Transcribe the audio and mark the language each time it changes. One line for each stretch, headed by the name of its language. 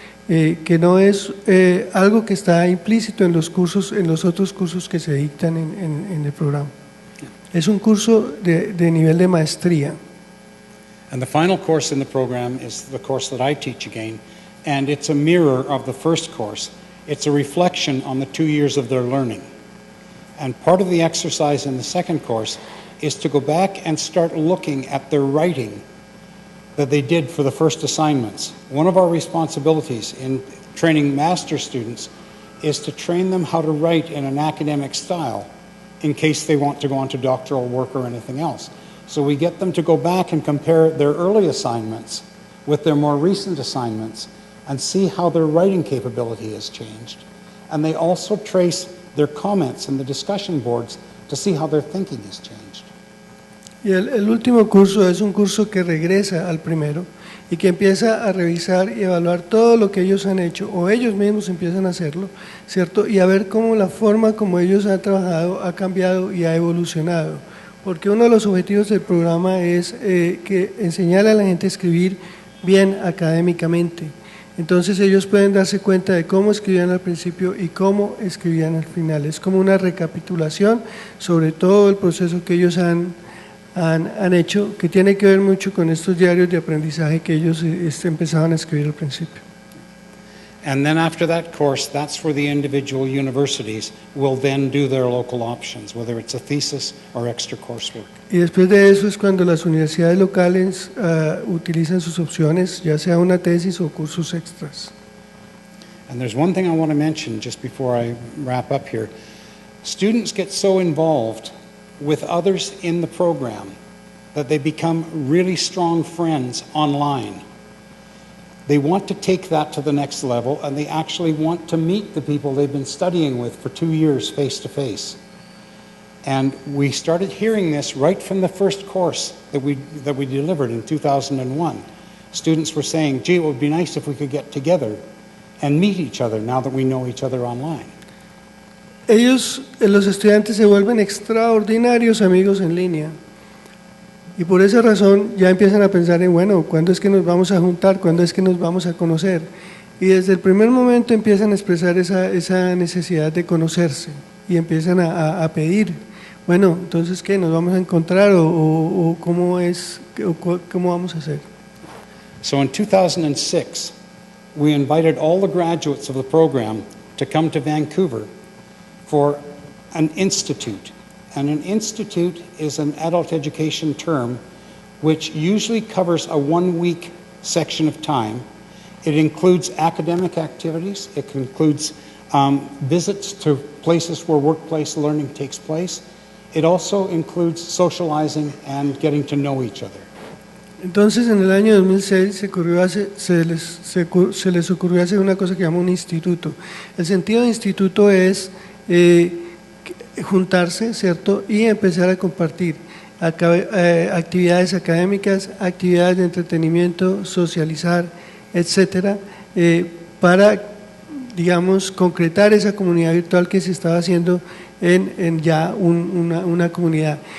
Spanish: Que no es algo que está implícito en los otros cursos que se dictan en el programa. Es un curso de nivel de maestría.
English: And the final course in the program is the course that I teach again, and it's a mirror of the first course. It's a reflection on the 2 years of their learning. And part of the exercise in the second course is to go back and start looking at their writing that they did for the first assignments. One of our responsibilities in training master students is to train them how to write in an academic style in case they want to go on to doctoral work or anything else. So we get them to go back and compare their early assignments with their more recent assignments and see how their writing capability has changed. And they also trace their comments in the discussion boards to see how their thinking has changed.
Spanish: Y el último curso es un curso que regresa al primero y que empieza a revisar y evaluar todo lo que ellos han hecho, o ellos mismos empiezan a hacerlo, ¿cierto? Y a ver cómo la forma como ellos han trabajado ha cambiado y ha evolucionado. Porque uno de los objetivos del programa es que enseñarle a la gente a escribir bien académicamente. Entonces ellos pueden darse cuenta de cómo escribían al principio y cómo escribían al final. Es como una recapitulación sobre todo el proceso que ellos han hecho, que tiene que ver mucho con estos diarios de aprendizaje que ellos empezaban a escribir al principio.
English: And then after that course, that's where the individual universities will then do their local options, whether it's a thesis or extra coursework.
Spanish: Y después de eso es cuando las universidades locales utilizan sus opciones, ya sea una tesis o cursos extras.
English: And there's one thing I want to mention just before I wrap up here. Students get so involved with others in the program that they become really strong friends online. They want to take that to the next level, and they actually want to meet the people they've been studying with for 2 years face to face. And we started hearing this right from the first course that we delivered in 2001. Students were saying, gee, it would be nice if we could get together and meet each other now that we know each other online.
Spanish: Ellos, los estudiantes, se vuelven extraordinarios amigos en línea. Y por esa razón ya empiezan a pensar en, bueno, ¿cuándo es que nos vamos a juntar? ¿Cuándo es que nos vamos a conocer? Y desde el primer momento empiezan a expresar esa necesidad de conocerse y empiezan a pedir, bueno, entonces, ¿qué? ¿Nos vamos a encontrar o cómo vamos a hacer?
English: So in 2006, we invited all the graduates of the program to come to Vancouver for an institute. And an institute is an adult education term which usually covers a 1-week section of time. It includes academic activities. It includes visits to places where workplace learning takes place. It also includes socializing and getting to know each other.
Spanish: Entonces, en el año 2006 se les ocurrió hacer una cosa que llama un instituto. El sentido de instituto es juntarse, ¿cierto? Y empezar a compartir. actividades académicas, actividades de entretenimiento, socializar, etcétera, para, digamos, concretar esa comunidad virtual que se estaba haciendo en ya una comunidad.